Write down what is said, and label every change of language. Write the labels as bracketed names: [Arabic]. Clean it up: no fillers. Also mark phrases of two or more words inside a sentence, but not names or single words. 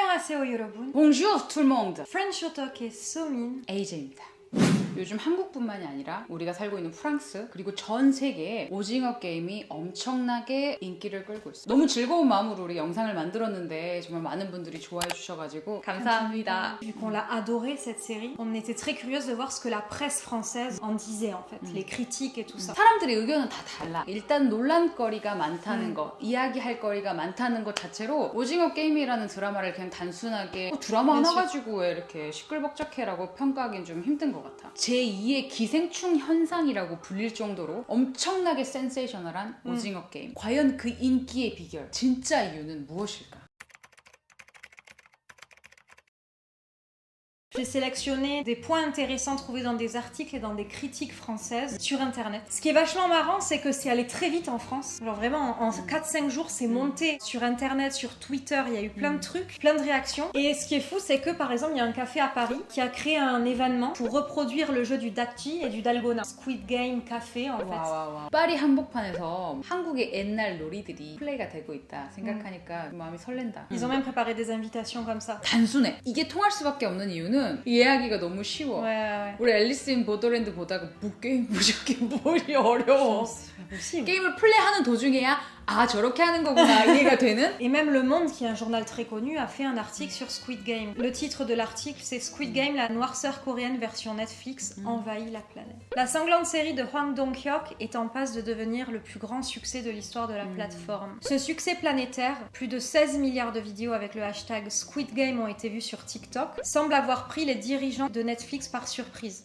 [Korean] 안녕하세요 여러분. [French] Bonjour tout le monde. [Korean] French Otalk의 소민 AJ입니다. 요즘 한국뿐만이 아니라 우리가 살고 있는 프랑스 그리고 전 세계에 오징어 게임이 엄청나게 인기를 끌고 있어요. 너무 즐거운 마음으로 우리 영상을 만들었는데 정말 많은 분들이 좋아해 주셔가지고 감사합니다. [French] Vu qu'on l'a adoré cette série, on était très curieuse de voir ce que la presse française en disait en fait, les critiques et tout ça. [Korean] 사람들의 의견은 다 달라. 일단 논란거리가 많다는 거, 이야기할 거리가 많다는 것 자체로 오징어 게임이라는 드라마를 그냥 단순하게 드라마 하나 가지고 왜 이렇게 시끌벅적해라고 평가하기는 좀 힘든 것 같아. 제2의 기생충 현상이라고 불릴 정도로 엄청나게 센세이셔널한 오징어 게임. 과연 그 인기의 비결, 진짜 이유는 무엇일까? [French] J'ai sélectionné des points intéressants trouvés dans des articles et dans des critiques françaises sur internet. Ce qui est vachement marrant, c'est que c'est allé très vite en France. Genre vraiment, en 4-5 jours, c'est monté sur internet, sur Twitter, il y a eu plein de trucs, plein de réactions. Et ce qui est fou, c'est que par exemple, il y a un café à Paris qui a créé un événement pour reproduire le jeu du Dakji et du Dalgona. Squid Game Café en fait. [Korean] 와와와. 파리 한복판에서 한국의 옛날 놀이들이 플레이가 되고 있다 생각하니까 마음이 설렌다. [French] Ils ont même préparé des invitations comme ça. [Korean] 단순해. 이게 통할 수밖에 없는 이유는 이해하기가 너무 쉬워. [French] Ouais. [Korean] 우리 앨리스 인 보더랜드 보다가 뭐 게임 무섭게 뭘이 어려워. 게임을 플레이하는 도중에야 아 저렇게 하는 거구나 이해가 되는. [French] Et même Le Monde, qui est un journal très connu, a fait un article sur Squid Game. Le titre de l'article, c'est Squid Game, la noirceur coréenne version Netflix envahit la planète. La sanglante série de Hwang Dong-hyuk est en passe de devenir le plus grand succès de l'histoire de la plateforme. Ce succès planétaire, plus de 16 milliards de vidéos avec le hashtag Squid Game ont été vues sur TikTok, semble avoir pris les dirigeants de Netflix par surprise.